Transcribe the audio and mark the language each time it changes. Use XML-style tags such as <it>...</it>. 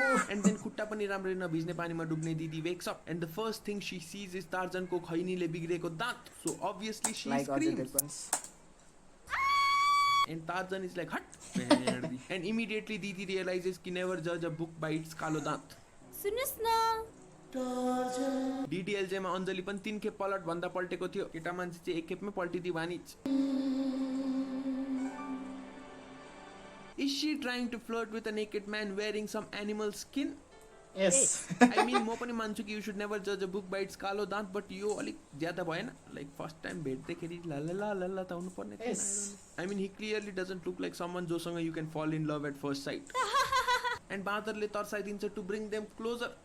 <en>and then</en> <ne>खुट्टा पनि राम्ररी नभिज्ने पानीमा डुब्ने दिदी</ne> <en>wakes up and the first thing she sees is</en> <ne>टार्जनको खैनीले बिग्रेको दाँत.</ne> <en>So obviously she Like Ajay screams. Devgan's. And Tarzan is like, hut. And immediately Didi realizes कि never judge a book by its कालो दाँत.</en> <ne>सुन्नुहोस् न, DDLJ मा अञ्जली पनि 3 खेप पलट भन्दा पल्टेको थियो. केटा मान्छे चाहिँ 1 खेपमै पल्टिदियो वानिज.</ne> <en>Is she trying to flirt with a naked man wearing some animal skin? Yes. I mean,</en> <ne>म पनि मान्छु कि</ne> <en>you should never judge a book by its कालो दाँत, but</en> <ne>यो अलिक ज्यादा भएन. Like first time भेट्दाखेरि ला त हुनु पर्ने थिएन.</ne> <en>Yes. I mean, he clearly doesn't look like someone जोसँग you can fall in love at first sight. And बाँदरले तर्साइदिन्छ to bring them closer.</en>